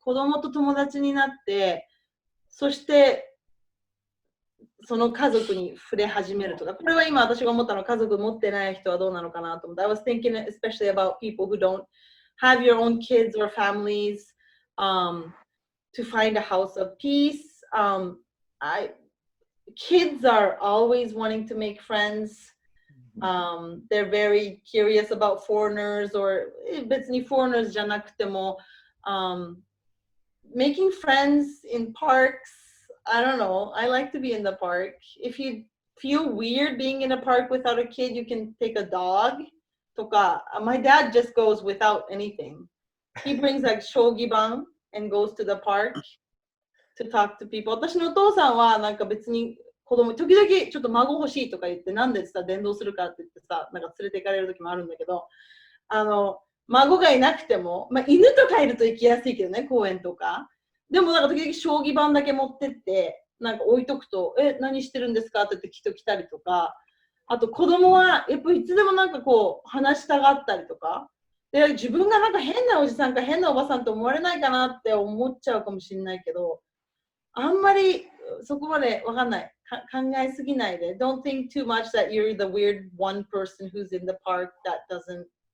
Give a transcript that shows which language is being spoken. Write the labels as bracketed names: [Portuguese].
[Japanese] 子供と友達になって、そしてその家族に触れ始めるとか、これは今私が思ったのは家族持ってない人はどうなのかなと思って。 [English] I was thinking especially about people who don't have your own kids or families, to find a house of peace. Kids are always wanting to make friends. They're very curious about foreigners or [Japanese] 別に foreigners じゃなくても、 [English] making friends in parks. I don't know. I like to be in the park. If you feel weird being in a park without a kid, you can take a dog. とか、my dad just goes without anything. He brings like 将棋盤 and goes to the park to talk to people. [Japanese] 私のお父さんはなんか別に子供時々ちょっと孫欲しいとか言ってなんでさ伝道するかって言ってさなんか連れて行かれる時もあるんだけど孫がいなくても、まあ、犬とかいると行きやすいけどね公園とかでもなんか時々将棋盤だけ持ってってなんか置いとくと何してるんですかって言って人来たりとかあと子供はやっぱいつでもなんかこう話したがったりとかで自分がなんか変なおじさんか変なおばさんと思われないかなって思っちゃうかもしれないけどあんまりそこまでわかんない考えすぎないで [English] Don't think too much that you're the weird one person who's in the park that doesn't